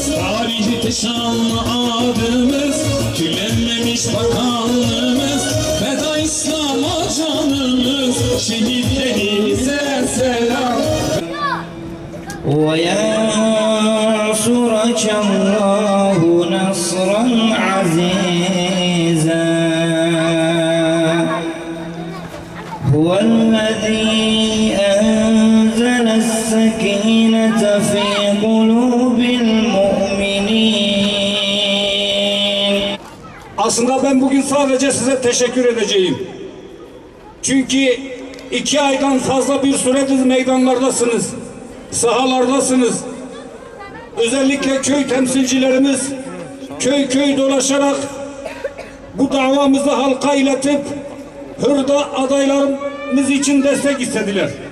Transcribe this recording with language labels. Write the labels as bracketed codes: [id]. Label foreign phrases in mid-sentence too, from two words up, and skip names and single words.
[tr] Tarihte şanlı adımız, kirlenmemiş bakanlığımız. Feda İslam'a canımız, şehitlerimize selam. [ar] وَيَنْصُرَكَ اللّٰهُ نَصْرًا عَزِيزًا هُوَ الَّذ۪ي أَنْزَلَ السَّك۪ينَةَ فِي قُلُوبِ الْمُؤْمِنِينَ. [tr] Aslında ben bugün sadece size teşekkür edeceğim. Çünkü 2 aydan fazla bir süredir meydanlardasınız, sahalardasınız. Özellikle köy temsilcilerimiz köy köy dolaşarak bu davamızı halka iletip hırda adaylarımız için destek istediler.